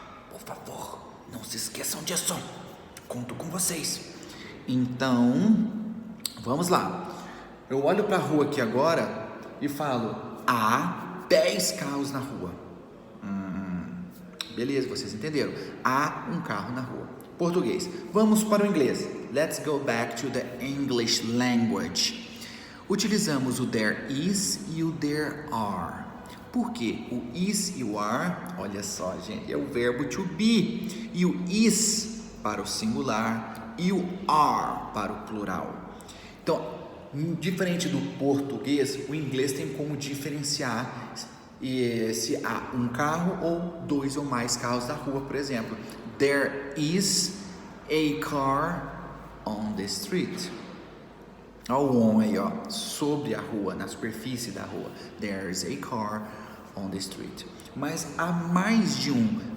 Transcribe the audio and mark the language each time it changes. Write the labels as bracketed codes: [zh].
[pt] Por favor, não se esqueçam disso, conto com vocês. Então, vamos lá. Eu olho para a rua aqui agora e falo, há 10 carros na rua. Beleza, vocês entenderam? Há um carro na rua. Português. Vamos para o inglês. [en] Let's go back to the English language. [pt] Utilizamos o [en] there is [pt] e o [en] there are. [pt] Por quê? O is e o are, olha só, gente, é o verbo to be. E o is para o singular e o are para o plural. Então, diferente do português, o inglês tem como diferenciar se há um carro ou 2 ou mais carros na rua, por exemplo. [en] There is a car on the street. [pt] Olha o on aí, ó, sobre a rua, na superfície da rua. [en] There is a car on the street. [pt] Mas há mais de um.